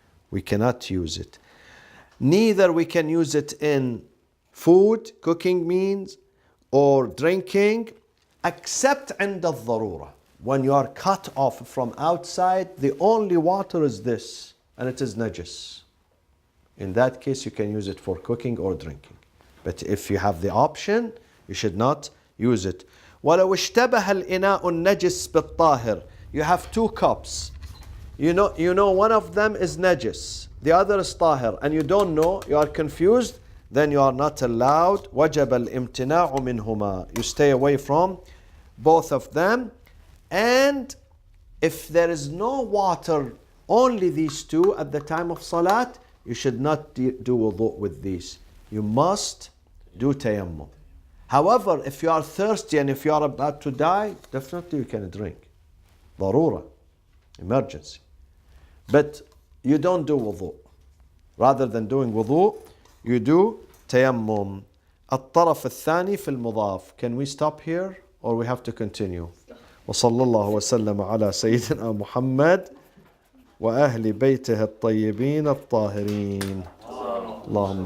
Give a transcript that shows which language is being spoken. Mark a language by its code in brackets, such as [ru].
[en] We cannot use it. Neither we can use it in food, cooking means, or drinking, except [ar] عند الضرورة. [en] When you are cut off from outside, the only water is this, and it is najis. In that case, you can use it for cooking or drinking. But if you have the option, you should not use it. [ar] ولو اشتبه الإناء النجس بالطاهر. [en] You have 2 cups. You know one of them is najis, the other is طاهر, and you don't know, you are confused, then you are not allowed. [ar] وجب الامتناع منهما. [en] You stay away from both of them. And if there is no water, only these 2 at the time of salat, you should not do wudu with these. You must do tayammum. However, if you are thirsty and if you are about to die, definitely you can drink. ضرورة, emergency. But you don't do wudu. Rather than doing wudu, you do tayammum. [ar] الطرف الثاني في المضاف. [en] Can we stop here or we have to continue? [ar] وصلى الله وسلم على سيدنا محمد وأهل بيته الطيبين الطاهرين. اللهم